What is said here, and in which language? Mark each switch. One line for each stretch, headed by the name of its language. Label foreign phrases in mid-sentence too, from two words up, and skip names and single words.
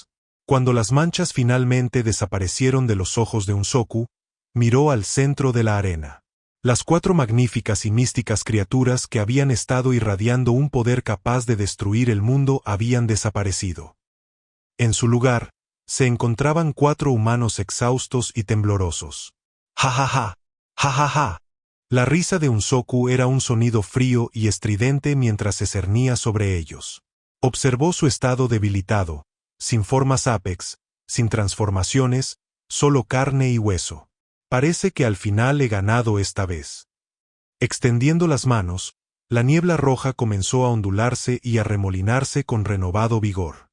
Spanish: Cuando las manchas finalmente desaparecieron de los ojos de Unsoku, miró al centro de la arena. Las 4 magníficas y místicas criaturas que habían estado irradiando un poder capaz de destruir el mundo habían desaparecido. En su lugar, se encontraban 4 humanos exhaustos y temblorosos. ¡Ja ja ja! ¡Ja ja ja! La risa de Unsoku era un sonido frío y estridente mientras se cernía sobre ellos. Observó su estado debilitado, sin formas Apex, sin transformaciones, solo carne y hueso. Parece que al final he ganado esta vez. Extendiendo las manos, la niebla roja comenzó a ondularse y a remolinarse con renovado vigor.